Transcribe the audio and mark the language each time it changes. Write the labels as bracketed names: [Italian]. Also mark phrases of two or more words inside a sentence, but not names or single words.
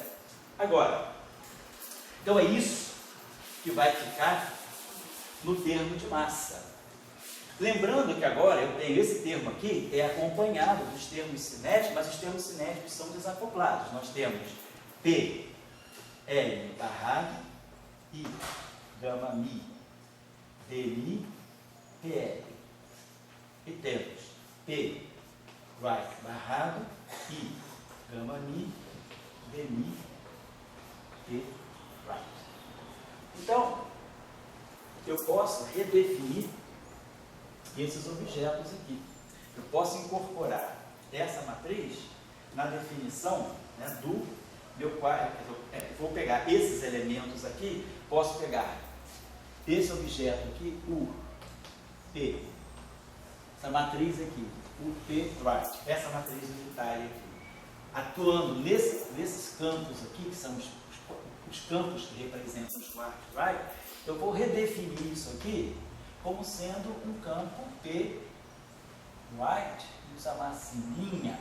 [Portuguese] Agora, então é isso que vai ficar no termo de massa. Lembrando que agora eu tenho esse termo aqui, acompanhado dos termos cinéticos, mas os termos cinéticos são desacoplados. Nós temos P, L barrado, I, gama mi, D mi, PL. E temos P, right barrado, I, gama mi, D mi, P, right. Então, eu posso redefinir esses objetos aqui. Eu posso incorporar essa matriz na definição, né, do meu quadro. Vou pegar esses elementos aqui, posso pegar esse objeto aqui, U, P, essa matriz aqui, U, P, right, essa matriz unitária aqui, atuando nesses campos aqui, que são os campos que representam os quartos right, eu vou redefinir isso aqui como sendo um campo P right, vamos chamar assim, linha.